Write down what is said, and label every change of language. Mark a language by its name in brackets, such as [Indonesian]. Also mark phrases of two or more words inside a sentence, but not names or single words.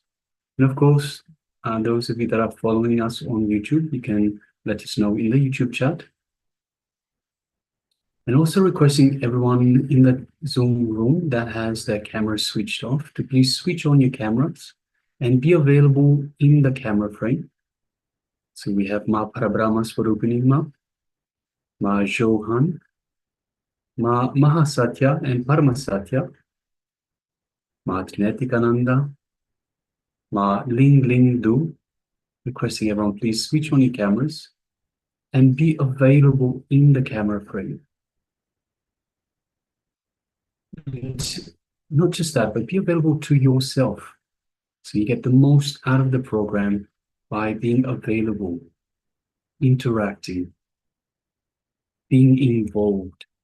[English] And of course, those of you that are following us on YouTube, you can let us know in the YouTube chat. And also requesting everyone in the Zoom room that has their camera switched off to please switch on your cameras and be available in the camera frame. So we have Ma Parabrahma Swarupini Ma Johan, Ma Mahasatya and Paramasatya, Ma Nithyananda, Ma Ling Ling Du, requesting everyone please switch on your cameras and be available in the camera frame. And not just that, but be available to yourself. So you get the most out of the program by being available, interacting, being involved.